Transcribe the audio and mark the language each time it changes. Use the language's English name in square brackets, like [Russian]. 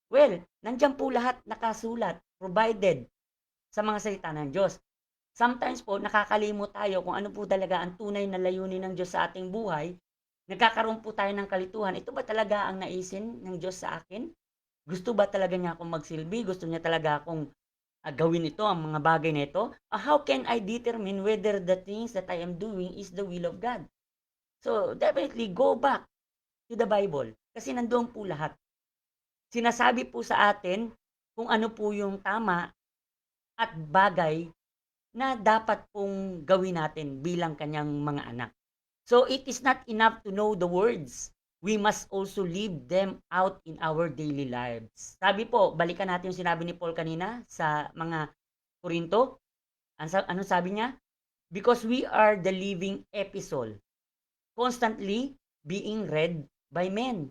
[Filipino] Well, nandiyan po lahat nakasulat, provided sa mga salita ng Diyos. Sometimes po, nakakalimot tayo kung ano po talaga ang tunay na layunin ng Diyos sa ating buhay. Nagkakaroon po tayo ng kalituhan. Ito ba talaga ang naisin ng Diyos sa akin? Gusto ba talaga niya akong magsilbi? Gusto niya talaga akong gawin ito, ang mga bagay na ito? [English] How can I determine whether the things that I am doing is the will of God? So, definitely go back to the Bible. [Filipino] Kasi nandoon po lahat. Sinasabi po sa atin kung ano po yung tama at bagay na dapat pong gawin natin bilang kanyang mga anak. [English] So it is not enough to know the words. We must also live them out in our daily lives. [Filipino] Sabi po, balikan natin yung sinabi ni Paul kanina sa mga Korinto. Ano sabi niya? [English] Because we are the living epistle, constantly being read by men.